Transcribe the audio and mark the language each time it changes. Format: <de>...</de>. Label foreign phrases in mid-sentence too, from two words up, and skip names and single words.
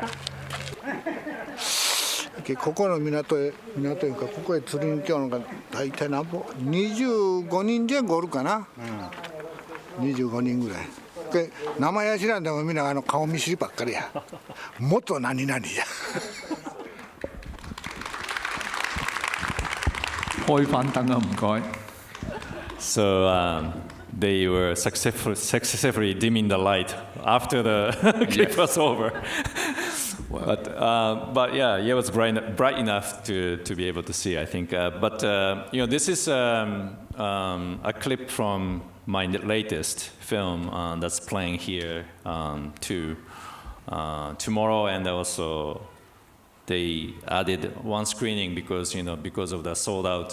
<ja>ここの港いうかここへ釣りに来ようのが大体何歩25人前後おるかな、25人ぐらいで名前は知らんでもみんな顔見知りばっかりや元何々や</ja> <yue>開翻燈啊，唔該。</yue> <en>So they were successfully dimming the light after the clip was over. But yeah, it was bright enough to be able to see, I think. But this is a clip from my latest film that's playing here too tomorrow, and also they added one screening because of the sold out.</en>